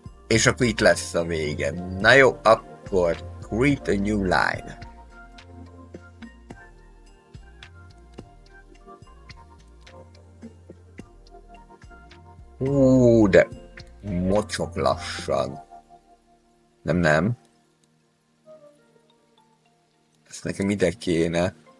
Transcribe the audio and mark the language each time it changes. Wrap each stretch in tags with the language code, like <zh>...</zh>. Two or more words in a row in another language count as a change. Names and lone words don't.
<hu>És akkor itt lesz a vége. Na jó, akkor</hu> <en>create a new line.</en> <hu>De mocsok lassan. Nem. Ezt nekem ide kéne.</hu>